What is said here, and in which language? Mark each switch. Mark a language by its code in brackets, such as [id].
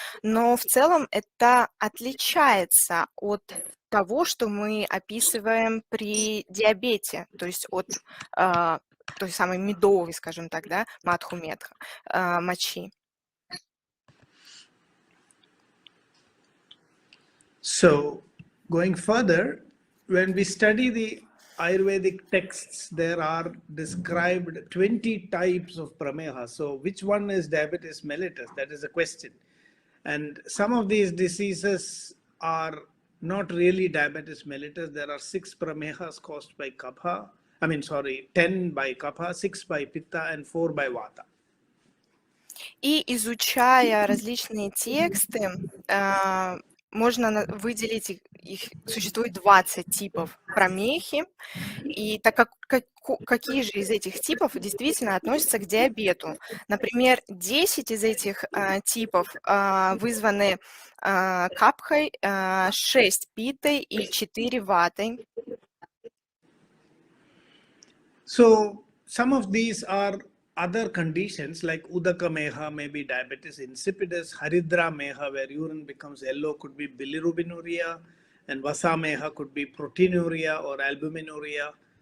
[ru] Но в целом это отличается от того, что мы описываем при диабете, то есть от той самой медовой, скажем так, да, мадху-медха, мочи. [en] So, going further, when we study the Ayurvedic texts, there are described 20 types of prameha. So, which one is diabetes mellitus? That is a question. And some of these diseases are not really diabetes mellitus. There are 6 pramehas caused by kapha. 10 by kapha, 6 by pitta, and 4 by vata. [ru] И изучая различные тексты, можно выделить их, существует 20 типов прамехи, и так как какие же из этих типов действительно относятся к диабету. Например, 10 из этих типов вызваны капхой, 6 питой и 4 ватой. [en] So, some of these are other conditions like udaka meha may be diabetes insipidus, haridra meha where urine becomes yellow could be bilirubinuria, and vasa meha could be proteinuria or albuminuria.